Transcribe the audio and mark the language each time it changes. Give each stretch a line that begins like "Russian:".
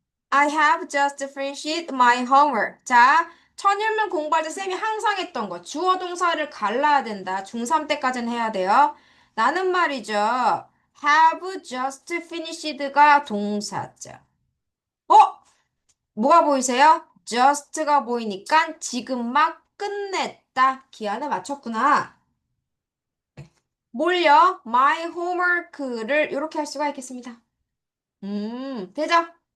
English: I have just finished my homework.
Korean: 자, 천일문 공부할 때 쌤이 항상 했던 거. 주어 동사를 갈라야 된다. 중3 때까지는 해야 돼요. 나는 말이죠.
English: have just finished
Korean: 가 동사죠. 어? 뭐가 보이세요? just가 보이니까 지금 막 끝냈다. 기한을 맞췄구나. 뭘요?
English: My homework
Korean: 를 이렇게 할 수가 있겠습니다. 되죠?